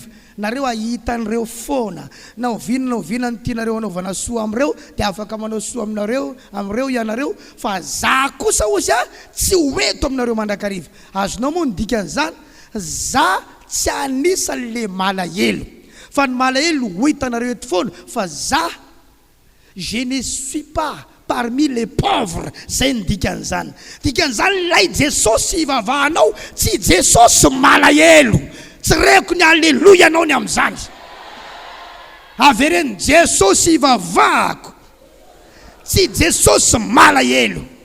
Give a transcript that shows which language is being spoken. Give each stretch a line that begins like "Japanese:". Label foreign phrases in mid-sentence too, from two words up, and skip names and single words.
Malagasy: Nareo ahitan'ireo foana. Na oviana ny tianareo anaovana soa am'ireo dia afaka manao soa aminareo am'ireo ianareo, fa za kosa ozy tsy hoeto aminareo mandrakariva. Azonao moa ny dikan'izany, za tsy anisan'le malahelo. Fa ny malahelo ho hitanareo eto foana, fa za
French: je ne suis pas parmi les pauvres.
Malagasy: Zay ny dikan'izany. Dikan'izany lay Jesosy ivavahanao, tsy Jesosy malahelo. Tsy reko ny alleluia anao ny amin'izany. Avereny Jesosy ivavahako, tsy Jesosy malahelo.